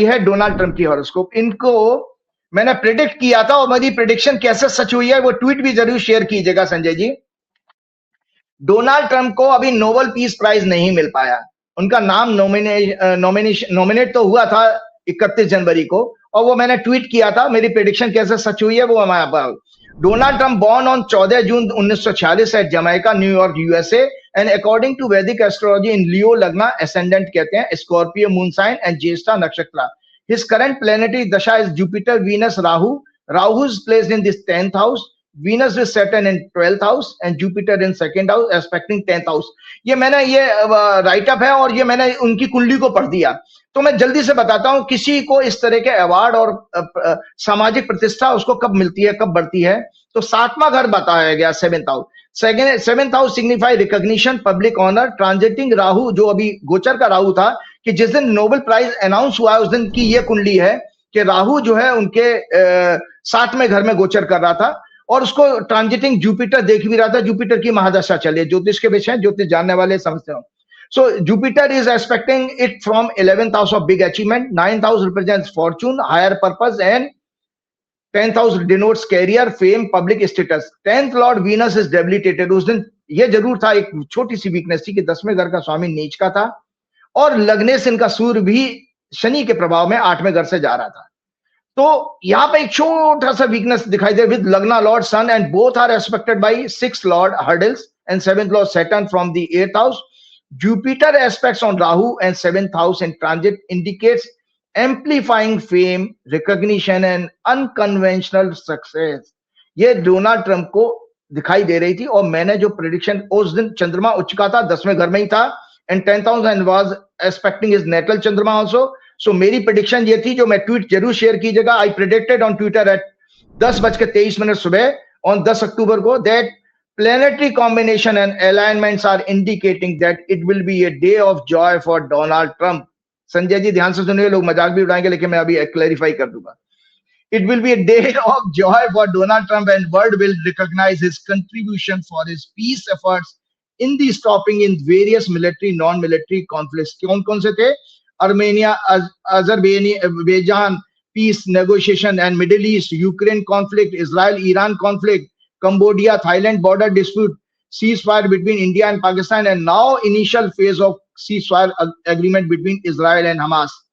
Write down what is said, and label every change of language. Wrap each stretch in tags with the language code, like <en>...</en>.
<hi>यह है Donald Trump की हॉरोस्कोप। इनको मैंने प्रेडिक्ट किया था, और मेरी प्रेडिक्शन कैसे सच हुई है वो ट्वीट भी जरूर शेयर कीजिएगा संजय जी। डोनाल्ड ट्रंप को अभी नोबेल पीस प्राइज नहीं मिल पाया। उनका नाम नॉमिनेट तो हुआ था 31 जनवरी को, और वो मैंने ट्वीट किया था। मेरी प्रेडिक्शन कैसे सच हुई है वो मैं Donald Trump</hi> <en>born on 14 June 1946 at Jamaica, New York, USA, and according to Vedic astrology in Leo Lagna, ascendant</en> <hi>कहते हैं,</hi> <en>Scorpio moon sign and Jyeshtha nakshatra. His current planetary dasha is Jupiter, Venus, Rahu. Rahu is placed in this 10th house. Venus with Saturn in 12th house and Jupiter in 2nd house, aspecting 10th house.</en> <hi>ये मैंने ये right up है, और ये मैंने उनकी कुंडली को पढ़ दिया। तो मैं जल्दी से बताता हूं, किसी को इस तरह के अवार्ड और सामाजिक प्रतिष्ठा उसको कब मिलती है, कब बढ़ती है। तो 7वां घर बताया गया,</hi> <en>7th house. 7th house signify recognition, public honour, transiting Rahu,</en> <hi>जो अभी गोचर का राहु था, कि जिस दिन नोबेल प्राइज अनाउंस हुआ उस दिन की ये कुंडली है कि राहु जो है उनके 7वें घर में गोचर कर रहा था, और उसको ट्रांजिटिंग जुपिटर देख भी रहा था। जुपिटर की महादशा चली, ज्योतिष के विषय, ज्योतिष जानने वाले समझते हो।</hi> <en>So Jupiter is aspecting it from 11th house of big achievement, 9th house represents fortune, higher purpose, and 10th house denotes career, fame, public status. 10th lord Venus is debilitated.</en> <hi>उस दिन ये जरूर था, एक छोटी सी वीकनेस थी कि 10वें घर का स्वामी नीच का था, और लगने से इनका सूर्य भी शनि के प्रभाव में 8वें घर से जा रहा था। तो यहां पे एक छोटा सा वीकनेस दिखाई दे,</hi> <en>With Lagna lord Sun and both are aspected by 6th lord hurdles and 7th lord Saturn from the 8th house. Jupiter aspects on Rahu and 7th house in transit indicates amplifying fame, recognition and unconventional success.</en> <hi>ये Donald Trump को दिखाई दे रही थी, और मैंने जो prediction, उस दिन चंद्रमा उच्च का था, 10वें घर में ही था,</hi> <en>And 10th house and was aspecting his natal Chandrama also. So</en> <hi>मेरी प्रेडिक्शन ये थी, जो मैं ट्वीट जरूर शेयर कीजिएगा।</hi> <en>I predicted on Twitter at 10:23</en> <hi>सुबह</hi> <en>on 10</en> <hi>अक्टूबर को</hi> <en>that planetary combination and alignments are indicating that it will be a day of joy for Donald Trump.</en> <hi>Sanjay ji ध्यान से सुनिए, लोग मजाक भी उड़ाएंगे, लेकिन मैं अभी क्लैरिफाई कर दूंगा।</hi> <en>It will be a day of joy for Donald Trump, and world will recognize his contribution for his peace efforts in the stopping in various military, non-military conflicts.</en> <hi>कौन-कौन से थे?</hi> <en>Armenia, Azerbaijan peace negotiation and Middle East, Ukraine conflict, Israel-Iran conflict, Cambodia, Thailand border dispute, ceasefire between India and Pakistan, and now initial phase of ceasefire agreement between Israel and Hamas.</en>